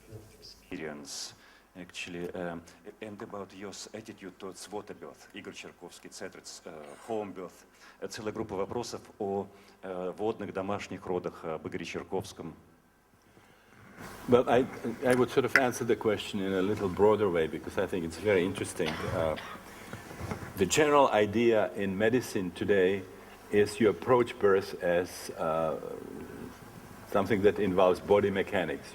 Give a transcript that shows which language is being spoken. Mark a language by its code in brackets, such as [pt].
[en] Experience, actually, and about your attitude towards water birth, Игорь Черковский, etc., home birth. [ru] Целая группа вопросов о водных домашних родах, об Игоре Черковском. [en] Well, I would sort of answer the question in a little broader way, because I think it's very interesting. The general idea in medicine today is you approach birth as something that involves body mechanics.